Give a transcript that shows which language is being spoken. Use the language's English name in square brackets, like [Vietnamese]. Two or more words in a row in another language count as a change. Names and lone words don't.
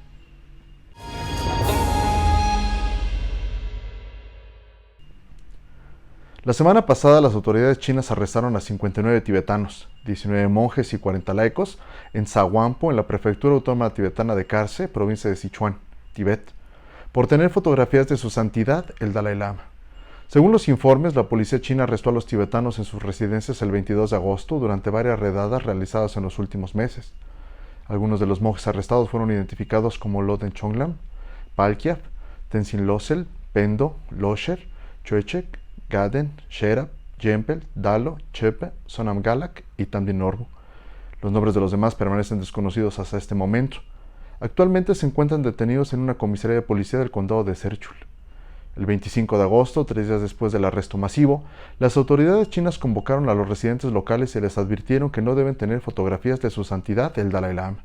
[Spanish] La semana pasada las autoridades chinas arrestaron a 59 tibetanos, 19 monjes y 40 laicos en Sahuampo, en la prefectura autónoma tibetana de Kharse, provincia de Sichuan, Tibet, por tener fotografías de su santidad el Dalai Lama. Según los informes, la policía china arrestó a los tibetanos en sus residencias el 22 de agosto durante varias redadas realizadas en los últimos meses. Algunos de los monjes arrestados fueron identificados como Loden Chonglam, Palkyab, Tenzin Losel, Pendo, Losher, Choechek, Gaden, Sherab, Yempel, Dalo, Chepe, Sonam Galak y Tamdin Norbu. Los nombres de los demás permanecen desconocidos hasta este momento. Actualmente se encuentran detenidos en una comisaría de policía del condado de Serchul. El 25 de agosto, 3 días después del arresto masivo, las autoridades chinas convocaron a los residentes locales y les advirtieron que no deben tener fotografías de su santidad el Dalai Lama.